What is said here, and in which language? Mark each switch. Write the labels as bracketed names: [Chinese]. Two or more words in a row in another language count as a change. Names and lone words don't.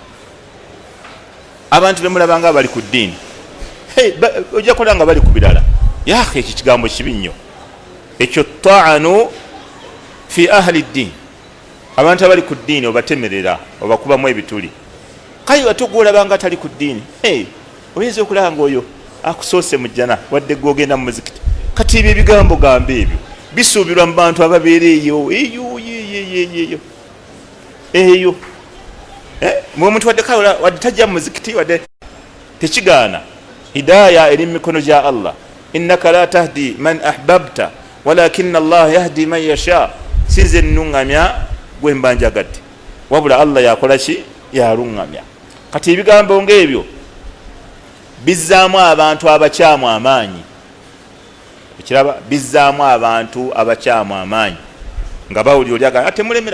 [Ganda] abantu bemulabanga bali ku ddiini ojja kulaba nga bali ku birala yaakhe ekyo kigambo kibi nnyo ekyo [Arabic] طعن في أهل الدين [Ganda] abantu abali ku ddiini obatemerera obakubamu ebituli kale ate gwolabanga atali ku ddiini oyinza okulaba nga oyo akusoose mu jjana wadde gwogenda mu muzikiti kati ebyo ebigambo gamba ebyo bisuubirwa mu bantu ababeera eyo omuntu wadde tajja mu muzikiti wadde tekigaana hidaaya eri mu mikono gya Allah [Arabic] إنك لا تهدي من أحببت ولكن الله يهدي من يشاء [Ganda] sinze nuŋŋamya gwe mba njagadde wabula Allah yakola ki yaluŋŋamya kati ebigambo ngaebyo bizzaamu abantu abakyamu amaanyi ekiraba bizzaamu abantu abakyamu amaanyi nga bawulira olyagala temulemera